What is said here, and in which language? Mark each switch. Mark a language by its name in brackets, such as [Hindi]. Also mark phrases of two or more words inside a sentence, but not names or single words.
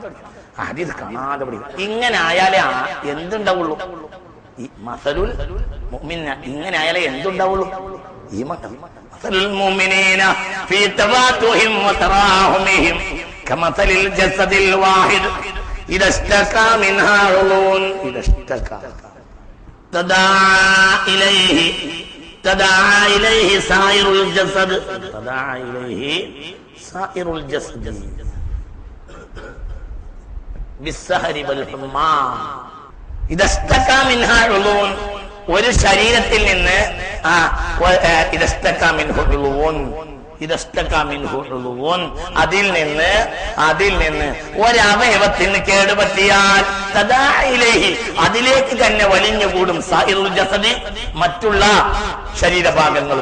[Malayalam] ഹദീസ് കാണാതെ പഠിക്കണം. ഇങ്ങനെ ആയാലേ എന്തുണ്ടാവുള്ളൂ? ഈ [Arabic] مثل المؤمن [Malayalam] ഇങ്ങനെ ആയാലേ എന്തുണ്ടാവുള്ളൂ? [Arabic] ഈ مثل المؤمنين في توادهم وتراحمهم كمثل الجسد الواحد إذا اشتكى منها عضو تداعى إليه سائر الجسد بالسهر والحمى إذا اشتكى منها عضو. [Malayalam] ഒരു ശരീരത്തിൽ നിന്ന് അതിൽ നിന്ന് ഒരവയവത്തിന് കേടുപറ്റിയാൽ അതിലേക്ക് തന്നെ വലിഞ്ഞുകൂടും [Arabic] سائر الجسد, [Malayalam] മറ്റുള്ള ശരീരഭാഗങ്ങളും.